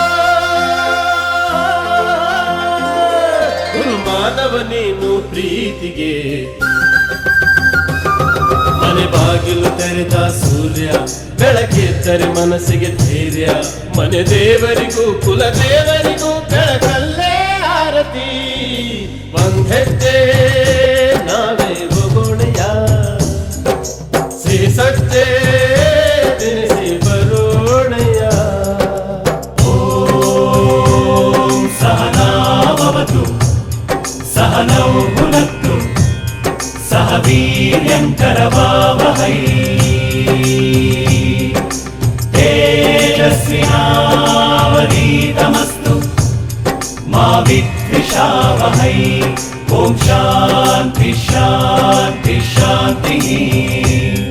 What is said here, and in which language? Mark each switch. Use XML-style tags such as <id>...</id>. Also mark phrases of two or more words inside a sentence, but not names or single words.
<kn>ಮಾನವ ನೀನು ಪ್ರೀತಿಗೆ ಮನೆ ಬಾಗಿಲು ತೆರೆದ ಸೂರ್ಯ ಬೆಳಕೆದ್ದರೆ ಮನಸ್ಸಿಗೆ ಧೈರ್ಯ ಮನೆ ದೇವರಿಗೂ ಕುಲ ದೇವರಿಗೂ ಬೆಳಕಲ್ಲೇ ಆರತಿ ಒಂದೆಜ್ಜೆ ನಾವೇ ಹೋಗೋಣೆಯ ಸಜ್ಜೆ ತಿಳಿಸಿ ಬರೋಣೆಯ</kn> <sa>ಓಂ ಸಹನಾಭವತು सहनौ भुनक्तु सह वीर्यं करवावहै तेजस्विनावधीतमस्तु मा विद्विषावहै ॐ शान्ति शान्ति शान्तिः</sa>